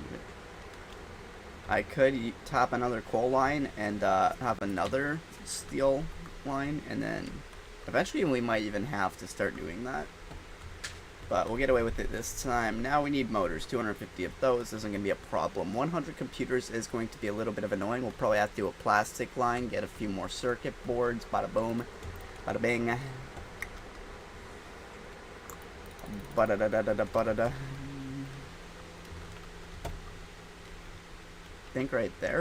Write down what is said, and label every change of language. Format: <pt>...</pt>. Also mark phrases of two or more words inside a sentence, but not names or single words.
<en>I could tap another coal line and have another steel line, and then eventually we might even have to start doing that. But we'll get away with it this time. Now we need motors, 250 of those isn't going to be a problem. 100 computers is going to be a little bit of annoying. We'll probably have to do a plastic line, get a few more circuit boards, bada boom, bada bing. Bada da da da da bada da. Think right there.</en>